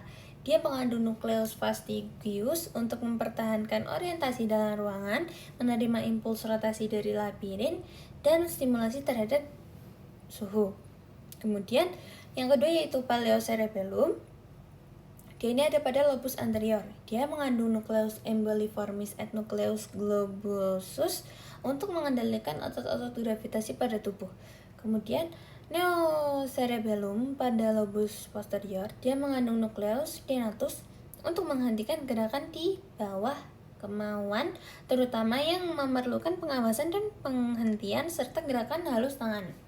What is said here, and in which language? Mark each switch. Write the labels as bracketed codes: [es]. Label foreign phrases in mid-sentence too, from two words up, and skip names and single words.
[id] Dia mengandung nukleus fastigius untuk mempertahankan orientasi dalam ruangan, menerima impuls rotasi dari labirin, dan stimulasi terhadap suhu. Kemudian yang kedua yaitu paleocerebellum. Dia ini ada pada lobus anterior. Dia mengandung nukleus [la] emboliformis et nucleus globosus [id] untuk mengendalikan otot-otot gravitasi pada tubuh. Kemudian neocerebellum pada lobus posterior, dia mengandung nukleus tenatus untuk menghentikan gerakan di bawah kemauan, terutama yang memerlukan pengawasan dan penghentian serta gerakan halus tangan.